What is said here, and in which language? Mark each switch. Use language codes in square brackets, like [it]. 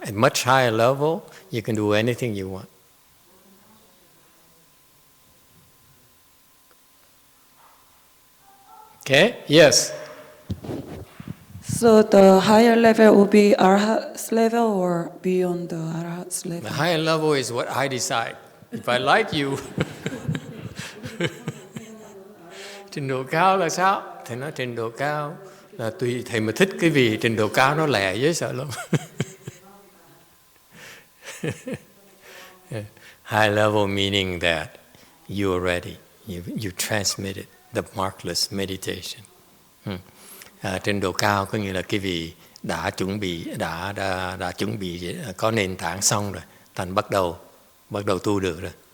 [en] At much higher level, you can do anything you want. Okay? Yes. So the higher level will be Arhat's level or beyond the Arhat's The level? higher level is what I decide. If I like you. [vi] Trình độ cao là sao? Thầy nói trình độ cao là tùy thầy mà thích cái gì, trình độ cao nó lẹ dễ sợ lắm. [en] High level meaning that you are ready, you transmitted the markless meditation. [vi] Trình độ cao có nghĩa là cái vị đã chuẩn bị, đã chuẩn bị có nền tảng xong rồi, thành bắt đầu tu được rồi.